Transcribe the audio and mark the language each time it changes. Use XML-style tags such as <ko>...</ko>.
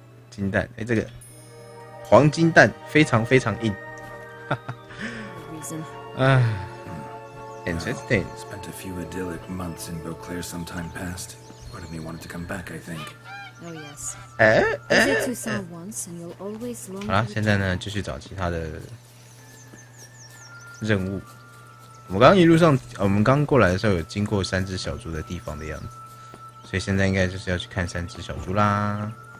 <zh>金蛋，哎，这个黄金蛋非常非常硬，哈哈。</zh> <en>啊 ，interesting. Spent a few idyllic months in Beauclair some time past. Part of me wanted to come back, I think. Oh yes. 哎 Visit to South once, and you'll always long.</en> <zh>好了，现在呢，继续找其他的任务。我们刚刚一路上，我们刚过来的时候有经过3只小猪的地方的样子，所以现在应该就是要去看3只小猪啦。</zh>